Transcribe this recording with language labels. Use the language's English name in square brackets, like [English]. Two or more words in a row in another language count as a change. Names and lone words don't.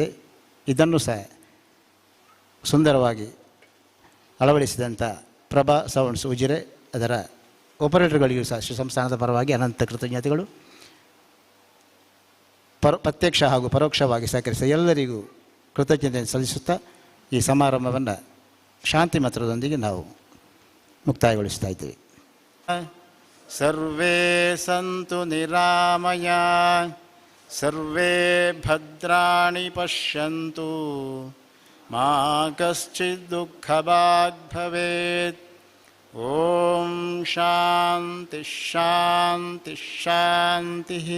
[Kannada] ಇದನ್ನು ಸಹ ಸುಂದರವಾಗಿ ಅಳವಡಿಸಿದಂಥ ಪ್ರಭಾ ಸೌಂಡ್ಸ್ ಉಜಿರೆ ಅದರ ಆಪರೇಟರ್ಗಳಿಗೂ ಸಹ ಶ್ರೀ ಸಂಸ್ಥಾನದ ಪರವಾಗಿ ಅನಂತ ಕೃತಜ್ಞತೆಗಳು. ಪ್ರತ್ಯಕ್ಷ ಹಾಗೂ ಪರೋಕ್ಷವಾಗಿ ಸಹಕರಿಸಿದ ಎಲ್ಲರಿಗೂ ಕೃತಜ್ಞತೆ ಸಲ್ಲಿಸುತ್ತಾ ಈ ಸಮಾರಂಭವನ್ನು ಶಾಂತಿ ಮಂತ್ರದೊಂದಿಗೆ ನಾವು ಮುಕ್ತಾಯಗೊಳಿಸ್ತಾ ಇದ್ದೇವೆ. [Sanskrit] ಸರ್ವೇ ಸಂತು ನಿರಾಮಯ, ಸರ್ವೇ ಭದ್ರಾಣಿ ಪಶ್ಯಂತು, ಮಾ ಕಶ್ಚಿತ್ ದುಃಖಭಾಗ್ ಭವೇತ್. ಓಂ ಶಾಂತಿ ಶಾಂತಿ ಶಾಂತಿ.